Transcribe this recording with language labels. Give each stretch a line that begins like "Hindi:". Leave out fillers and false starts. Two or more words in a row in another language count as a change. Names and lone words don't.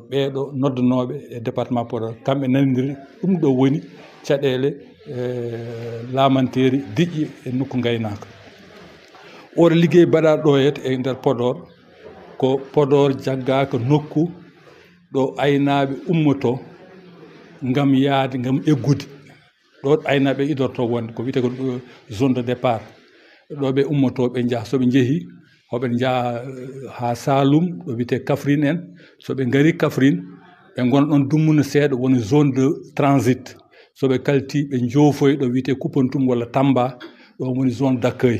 Fula: Ɓeɗo noddanoɓe e département Podor kamɓe nanodiri ɗum ɗo woni caɗele lamanteri diƴƴi e nokku gaynaka. Oɗo ligguey mbaɗaɗo ɗo e nder Podor ko Podor jaggaka nokku ɗo aynaɓe ummoto gam yaade gam eggude. Ɗo aynaɓe idorto wonde ko wiyete ko
French: zone de départ.
Fula: Ɗo ɓe ummoto ɓe jaaha, soɓe jeehi hoɓe jaaha ha Saloum ɗo wiyete Kaffrine en. Soɓe gari Kaffrine ɓe gona ɗon dummuna seeɗa woni
French: zone de transit.
Fula: Soɓe kalti ɓe joofoya ɗo wiyete Koupentoum walla Tamba, ɗo woni
French: zone d'accueil.